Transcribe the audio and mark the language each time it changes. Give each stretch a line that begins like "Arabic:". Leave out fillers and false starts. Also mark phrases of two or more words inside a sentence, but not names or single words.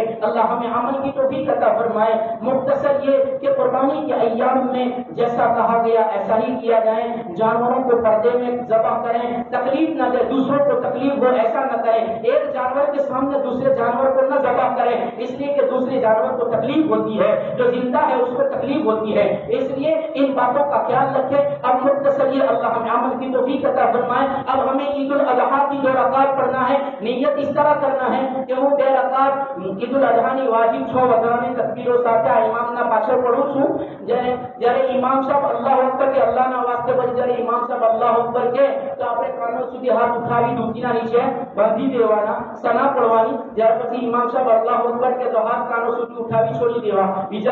Urdu: اللہ ہمیں عمل کی توفیق عطا فرمائے۔ مختصر یہ کہ قربانی کے ایام میں جیسا کہا گیا ایسا ہی کیا جائے، جانوروں کو پردے میں ذبح کریں، تکلیف نہ دے، دوسروں کو تکلیف ہو ایسا نہ کریں، ایک جانور کے سامنے دوسرے جانور کو نہ ذبح کریں، اس لیے کہ دوسرے جانور کو تکلیف ہوتی ہے، جو زندہ ہے اس کو تکلیف ہوتی ہے، اس لیے ان باتوں کا خیال رکھیں۔ اب مختصر یہ اللہ ہمیں عمل کی توفیق عطا فرمائے۔ اب ہمیں عید الاضحیٰ کی 2 رکعات پڑھنا ہے، نیت اس طرح کرنا ہے کہ وہ 2 رکعات عید الاضحیٰ
Gujarati: ની વાજીબ 6 વધારાની તકબીરો સાથે આ ઇમામના પાછળ પઢું છું। જ્યારે ઇમામ સાહેબ
Arabic: الله أكبر
Gujarati: કે અલ્લાહના વાસ્તે પછી જ્યારે ઇમામ સાહેબ
Arabic: الله أكبر
Gujarati: કે તો આપણે કાનો સુધી હાથ ઉઠાવી ડૂબકીના નીચે બાંધી દેવાના, સના પડવાની, ત્યાર પછી ઇમામ સાહેબ
Arabic: الله أكبر
Gujarati: કે તો હાથ કાનો સુધી ઉઠાવી છોડી દેવા, બીજા